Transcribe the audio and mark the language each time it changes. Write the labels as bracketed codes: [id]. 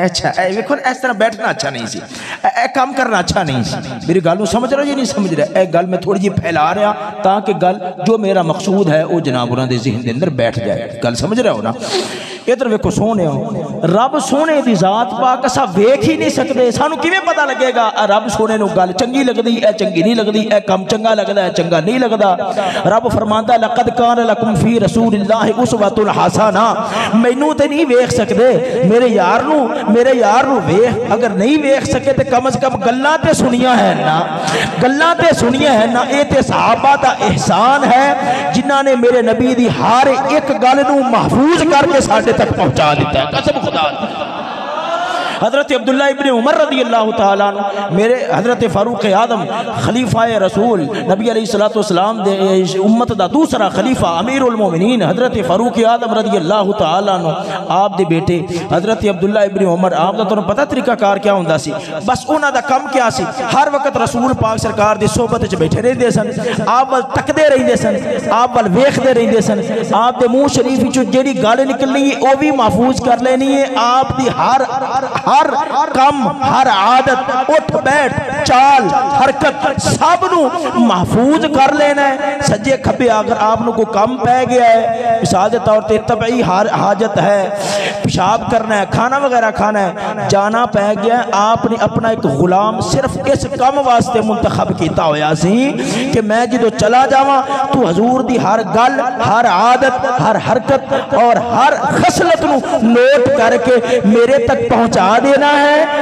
[pa] اے اچھا اے ویکھو اس طرح بیٹھنا اچھا نہیں سی، اے کام کرنا اچھا نہیں سی. میری گل نو سمجھ رہے ہو یا نہیں سمجھ رہے؟ اے گل میں تھوڑی جی پھیلا رہا تاکہ گل جو میرا مقصود ہے وہ جناب انہاں دے ذہن دے اندر بیٹھ جائے. گل سمجھ رہے ہو نا؟ ادھر ویکھو سونے ہو، رب سونے دی ذات پاک اسا ویکھ ہی نہیں سکدے. سانو کیویں پتہ لگے گا رب سونے نو گل چنگی لگدی اے چنگی نہیں لگدی، اے کم چنگا لگدا اے چنگا نہیں لگدا؟ رب فرماندا [ar] لقد کان لکم فی رسول اللہ اسوۃ حسنہ. [pa] مینوں تے نہیں ویکھ سکدے، میرے یار نو ویکھ. اگر نہیں ویکھ سکے تے کم از کم گلاں تے سنیاں ہیں نا، گلاں تے سنیاں ہیں نا. اے تے صحابہ دا احسان ہے جنہاں نے میرے نبی دی ہر ایک گل نو محفوظ کر کے ساڈے تک پہنچا دیتا ہے. قسم خدا دی. حضرت عبداللہ ابن عمر رضی اللہ تعالیٰ عنہ، میرے حضرت فاروق اعظم خلیفہ رسول نبی علیہ السلام دے امت دا دوسرا خلیفہ امیر المومنین حضرت فاروق اعظم رضی اللہ تعالیٰ عنہ، آپ دے بیٹے حضرت عبداللہ ابن عمر، آپ دا تنوں پتہ طریقہ کار کیا ہوندا سی؟ بس انہاں دا کم کیا سی؟ ہر وقت رسول پاک سرکار دی صحبت وچ بیٹھے رہندے سن، آپ ول تکدے رہندے سن، آپ ول ویکھدے رہندے سن. آپ دے منہ شریف وچوں جیڑی گل نکلنی ہے او بھی محفوظ کر لینی ہے. آپ دی ہر کم، ہر عادت، اٹھ بیٹھ، چال، حرکت سب نو محفوظ کر لینا ہے. سجے کھبے اگر آپ نو کو کم پہ گیا ہے، مثال دے طور تے طبعی حاجت ہے، پیشاب کرنا ہے، کھانا وغیرہ کھانا ہے، جانا پہ گیا ہے، آپ نے اپنا ایک غلام صرف اس کم واسطے منتخب کیتا ہویا سی کہ میں جدو چلا جاواں تو حضور دی ہر گل، ہر عادت، ہر حرکت اور ہر خصلت نو نوٹ کر کے میرے تک پہنچا دینا ہے.